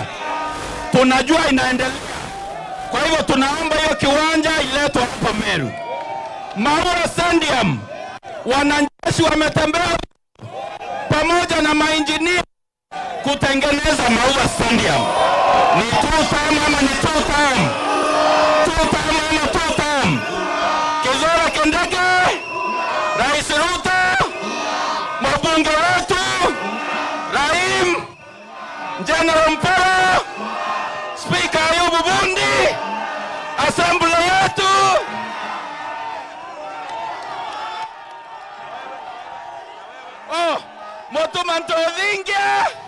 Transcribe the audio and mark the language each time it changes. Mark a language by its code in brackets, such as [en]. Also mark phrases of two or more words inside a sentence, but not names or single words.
[sw] Tunajua inaendelea. Kwa hivyo tunaomba hiyo kiwanja iletwe hapa Meru. Maua Stadium, wanajeshi wametembea pamoja na mainjinia kutengeneza Maua Stadium. Ni two-term ama ni two-term? Two-term ama two-term? Kizora Kindege, Rais Ruto, mabunge wetu, Raim, General Mpolo, Speaker Ayubu Bundi, Assembly yetu. Oh, Motumanto Odinga.